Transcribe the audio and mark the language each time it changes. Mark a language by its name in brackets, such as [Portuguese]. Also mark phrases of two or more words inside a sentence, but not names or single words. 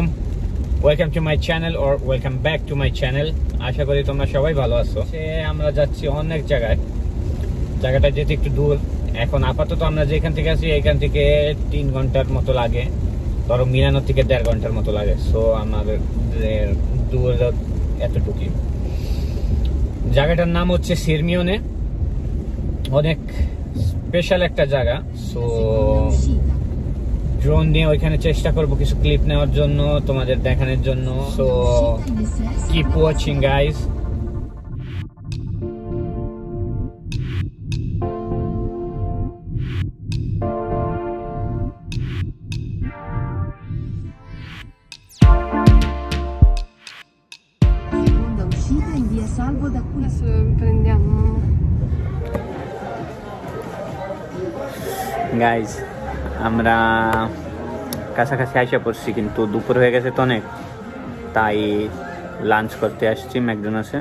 [English] Welcome to my channel or welcome back to my channel. [Bangla] আশা করি তোমরা সবাই ভালো আছো। আমরা যাচ্ছি অনেক জায়গায়, জায়গাটা যেতে একটু দূর। এখন আপাতত আমরা যেখান থেকে আছি এখান থেকে 3 ঘন্টার মতো লাগে, ধরো মিলানো থেকে 1.5 ঘন্টার মতো লাগে। সো আমাদের দূর এতটুকুই। জায়গাটার নাম হচ্ছে সিরমিওনে, অনেক স্পেশাল একটা জায়গা। সো ড্রোন নিয়ে ওইখানে চেষ্টা করব কিছু ক্লিপ নেওয়ার জন্য, তোমাদের দেখানোর জন্য। [English] so keep watching guys. [Italian] Seconda uscita in via Salvo da qui. Adesso prendiamo. [Bangla] গাইস আমরা কাছাকাছি আইসা পড়ছি, কিন্তু দুপুর হয়ে গেছে তো অনেক, তাই লাঞ্চ করতে আসছি ম্যাকডোনাল্ডসে।